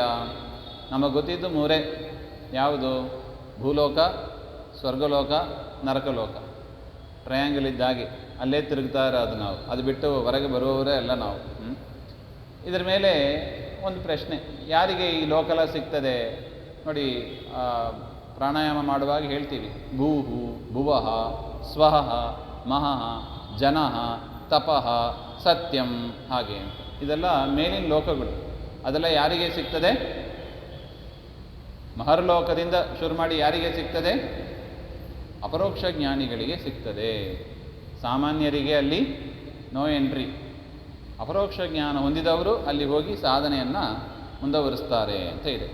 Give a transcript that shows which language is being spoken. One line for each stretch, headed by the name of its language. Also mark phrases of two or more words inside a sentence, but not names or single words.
Kannada: ನಮಗೆ ಗೊತ್ತಿದ್ದು 3. ಯಾವುದು? ಭೂಲೋಕ, ಸ್ವರ್ಗಲೋಕ, ನರಕಲೋಕ. ಟ್ರಯಾಂಗಲ್ ಇದ್ದಾಗೆ ಅಲ್ಲೇ ತಿರುಗ್ತಾ ಇರೋದು ನಾವು. ಅದು ಬಿಟ್ಟು ಹೊರಗೆ ಬರುವವರೇ ಎಲ್ಲ ನಾವು. ಇದರ ಮೇಲೆ ಒಂದು ಪ್ರಶ್ನೆ, ಯಾರಿಗೆ ಈ ಲೋಕಲ ಸಿಗ್ತದೆ? ನೋಡಿ, ಪ್ರಾಣಾಯಾಮ ಮಾಡುವಾಗ ಹೇಳ್ತೀವಿ,
Sanskrit: ಭೂಹು, ಭುವಃ, ಸ್ವಃ, ಮಹಃ, ಜನಃ, ತಪಃ, ಸತ್ಯಂ ಹಾಗೆ.
Kannada: ಇದೆಲ್ಲ ಮೇಲಿನ ಲೋಕಗಳು. ಅದೆಲ್ಲ ಯಾರಿಗೆ ಸಿಗ್ತದೆ? ಮಹರ್ಲೋಕದಿಂದ ಶುರು ಮಾಡಿ ಯಾರಿಗೆ ಸಿಗ್ತದೆ? ಅಪರೋಕ್ಷ ಜ್ಞಾನಿಗಳಿಗೆ ಸಿಗ್ತದೆ. ಸಾಮಾನ್ಯರಿಗೆ ಅಲ್ಲಿ
English: no entry.
Kannada: ಅಪರೋಕ್ಷ ಜ್ಞಾನ ಹೊಂದಿದವರು ಅಲ್ಲಿ ಹೋಗಿ ಸಾಧನೆಯನ್ನು ಮುಂದುವರಿಸ್ತಾರೆ ಅಂತ ಇದೆ.